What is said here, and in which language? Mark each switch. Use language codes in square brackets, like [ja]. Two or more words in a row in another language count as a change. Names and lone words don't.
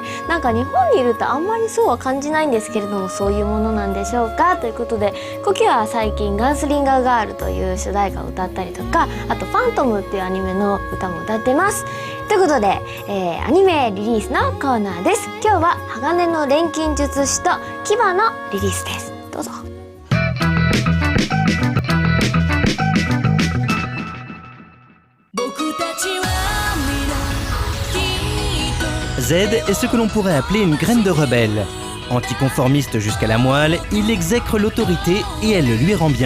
[ja] なんか日本にいるとあんまりそうは感じないんですけれども、そういうものなんでしょうかということで、コキは最近ガンスリンガーガールという主題歌を歌ったりとか、あとファントムっていうアニメの歌も歌ってます。ということで、アニメリリースのコーナーです。今日は鋼の錬金術師と牙のリリースです。どうぞ。 [fr] Z est ce que l'on pourrait appeler une graine de rebelle. Anticonformiste jusqu'à la moelle, il exècre l'autorité et elle le lui rend bien.